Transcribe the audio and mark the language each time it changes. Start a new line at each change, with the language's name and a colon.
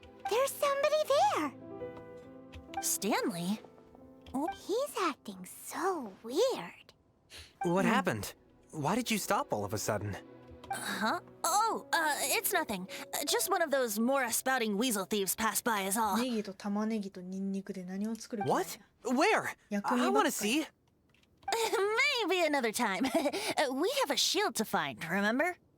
English: There's somebody there. Stanley? He's acting so weird. What happened? Why did you stop all of a sudden? Huh? Oh, it's nothing. Just one of those Mora-spouting weasel thieves passed by is all.
Japanese: ネギと玉ねぎとニンニクで何を作る気なんや。
English: What? Where? I want to see. Maybe another time. We have a shield to find, remember?